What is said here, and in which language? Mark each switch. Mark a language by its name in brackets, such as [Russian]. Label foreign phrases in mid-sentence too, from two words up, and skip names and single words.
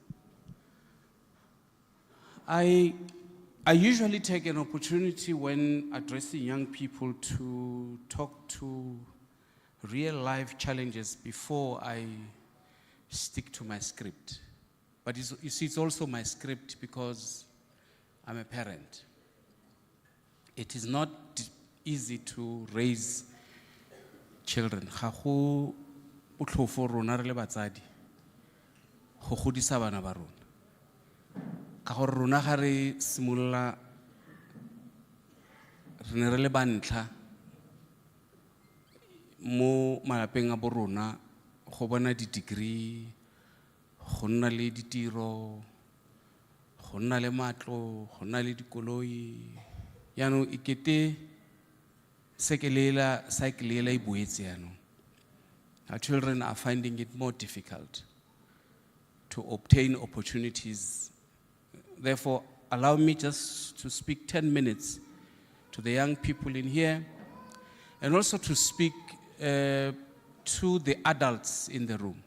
[English] I usually take an opportunity when addressing young people to talk to real life challenges before I stick to my script. But you see, it's also my script because I'm a parent. It is not easy to raise children. [Tswana] Ga go botlhofo rona re le batsadi go godisa bana ba rona. Ka gore rona ga re simolola re ne re le ba ntlha mo malapeng a bo rona go bona di-degree, go nna le ditiro, go nna le matlo, go nna le dikoloi. Yaanong ikete sekelela cycle ela e boetse yaanong. [English] Our children are finding it more difficult to obtain opportunities. Therefore, allow me just to speak 10 minutes to the young people in here and also to speak to the adults in the room.